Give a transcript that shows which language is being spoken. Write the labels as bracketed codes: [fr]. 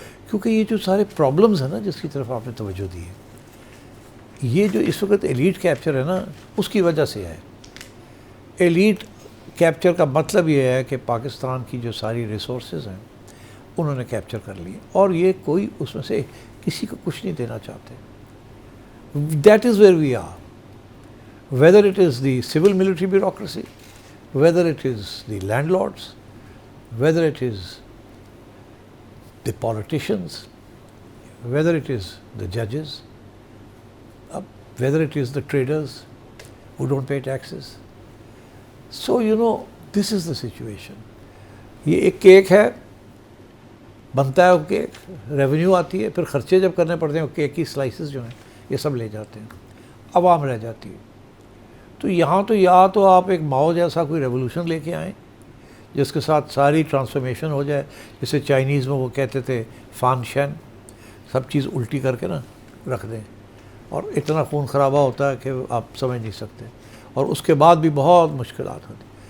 [ur] کیونکہ یہ جو سارے پرابلمز ہیں نا جس کی طرف آپ نے توجہ دی ہے، یہ جو اس وقت ایلیٹ کیپچر ہے نا، اس کی وجہ سے ہے. ایلیٹ کیپچر کا مطلب یہ ہے کہ پاکستان کی جو ساری ریسورسز ہیں انہوں نے کیپچر کر لی، اور یہ کوئی اس میں سے کسی کو کچھ نہیں دینا چاہتے. [en] That is where we are. Whether it is the civil military bureaucracy, whether it is the landlords, whether it is the politicians, whether it is the judges, whether it is the traders who don't pay taxes. So, this is the situation. [ur] یہ ایک cake ہے، بنتا ہے وہ cake, revenue آتی ہے، پھر خرچے جب کرنے پڑتے ہیں وہ کیک کی سلائسز جو ہیں یہ سب لے جاتے ہیں، عوام رہ جاتی ہے. تو یہاں تو یا تو آپ ایک ماؤ جیسا کوئی ریولوشن لے کے آئیں جس کے ساتھ ساری ٹرانسفارمیشن ہو جائے، جسے چائنیز میں وہ کہتے تھے فان شین، سب چیز الٹی کر کے نا رکھ دیں، اور اتنا خون خرابہ ہوتا ہے کہ آپ سمجھ نہیں سکتے، اور اس کے بعد بھی بہت مشکلات ہوتی.